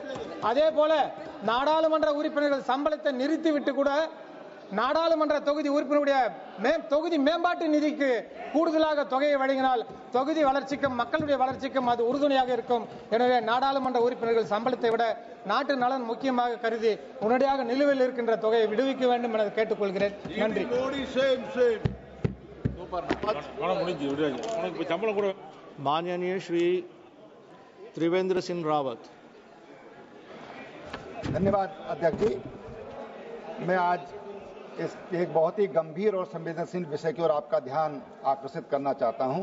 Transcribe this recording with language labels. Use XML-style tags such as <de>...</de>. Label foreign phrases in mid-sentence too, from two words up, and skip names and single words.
<ta>அதே போல நாடாளுமன்ற உறுப்பினர்கள் சம்பளத்தை நிறுத்திவிட்டு கூட நாடாளுமன்ற தொகுதி உறுப்பினருடைய தொகுதி மேம்பாட்டு நிதிக்கு கூடுதலாக தொகையை வழங்கினால் தொகுதி வளர்ச்சிக்கும் மக்களுடைய வளர்ச்சிக்கும் அது உறுதுணையாக இருக்கும். எனவே நாடாளுமன்ற உறுப்பினர்கள் சம்பளத்தை விட நாட்டு நலன் முக்கியமாக கருதி உடனடியாக நிலுவையில் இருக்கின்ற தொகையை விடுவிக்க வேண்டும் என கேட்டுக்கொள்கிறேன். நன்றி.</ta> <hi>माननीय श्री त्रिवेंद्र सिंह रावत. धन्यवाद अध्यक्ष जी. मैं आज इस एक बहुत ही गंभीर और संवेदनशील विषय की ओर आपका ध्यान आकर्षित करना चाहता हूं.</hi>